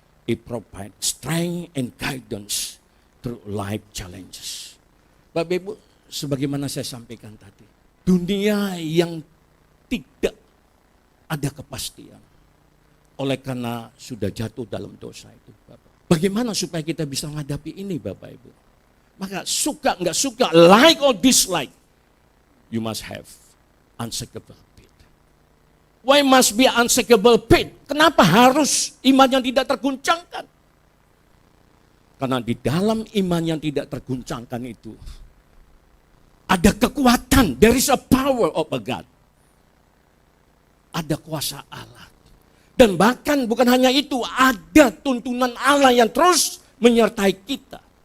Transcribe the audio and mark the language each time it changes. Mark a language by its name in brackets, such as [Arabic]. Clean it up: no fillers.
[English] It provides strength and guidance through life challenges. [Indonesian] Bapak Ibu, sebagaimana saya sampaikan tadi, dunia yang tidak ada kepastian oleh karena sudah jatuh dalam dosa itu, Bapak. Bagaimana supaya kita bisa menghadapi ini, Bapak Ibu? Maka suka nggak suka, [English] like or dislike, you must have unshakable faith. Why must be unshakable faith? [Indonesian] Kenapa harus iman yang tidak terguncangkan? Karena di dalam iman yang tidak terguncangkan itu ada kekuatan, [English] there is a power of a God. [Indonesian] Ada kuasa Allah. Dan bahkan bukan hanya itu, ada tuntunan Allah yang terus menyertai kita.